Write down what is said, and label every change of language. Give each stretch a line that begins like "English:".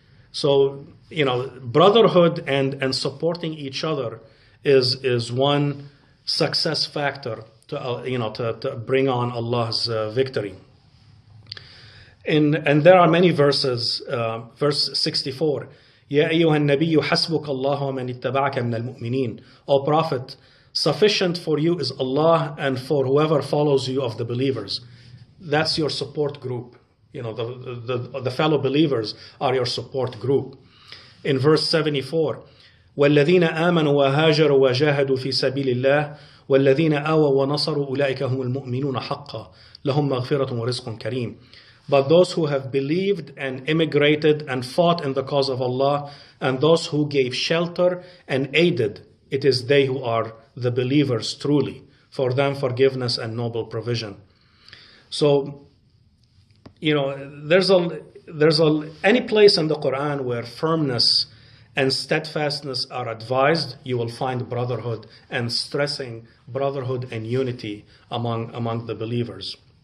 English: So brotherhood and supporting each other is one success factor to bring on Allah's victory. And there are many verses. Verse 64.
Arabic: يا أيها النبي حسبك الله ومن اتبعك من المؤمنين.
English: O Prophet, sufficient for you is Allah and for whoever follows you of the believers. That's your support group. The fellow believers are your support group. In verse 74,
Arabic: والذين آمنوا وهاجروا وجاهدوا في سبيل الله والذين آووا ونصروا أولئك هم المؤمنون حقا لهم مغفرة ورزق كريم.
English: But those who have believed and immigrated and fought in the cause of Allah, and those who gave shelter and aided, it is they who are the believers truly. For them forgiveness and noble provision. So, there's any place in the Quran where firmness and steadfastness are advised, you will find brotherhood and stressing brotherhood and unity among the believers.